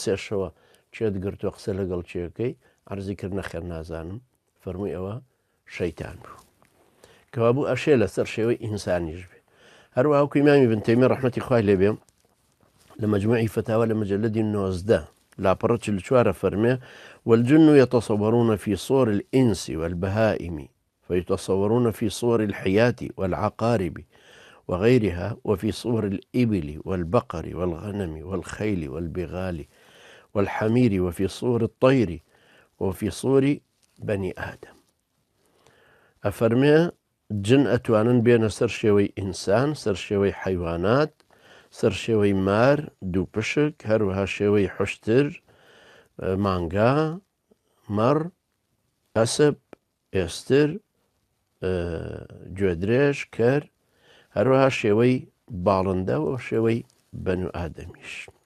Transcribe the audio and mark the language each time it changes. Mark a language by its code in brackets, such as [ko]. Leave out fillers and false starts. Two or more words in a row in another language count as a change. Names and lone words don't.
[ckb] سێشەوە چێت گرتووە قسە لەگەڵ چێەکەی عەرزی کرد نەخێر نازانم فەرمووی ئەوە شەیتان بوو کەوا بوو ئەشێ لەسەر شێوەی ئینسانیش بێ هەروەها وەکو ئیمامی ابن تەیمیە ڕەحمەتی خوای لێبێ لە مەجموعی فتاوە لە مەجەلەدی 19 لاپەڕە 44 فەرمێ [ar] والجن يتصورون في صور الإنس والبهائم فيتصورون في صور الحياة والعقارب وغيرها وفي صور الإبل والبقر والغنم والخيل والبغال والحمير وفي صور الطير وفي صور بني آدم [ckb] ئەفەرمێ جن ئەتوانن بێنە سەر شێوەی ئینسان سەر شێوەی حەیوانات سەر شێوەی مار دوو پشک هەروەها شێوەی حوشتر مانگا مەڕ ئەسپ ئێستر گوێدرێژ کەر هەروەها شێوەی باڵندە و شێوەی بەنو ئادەمیش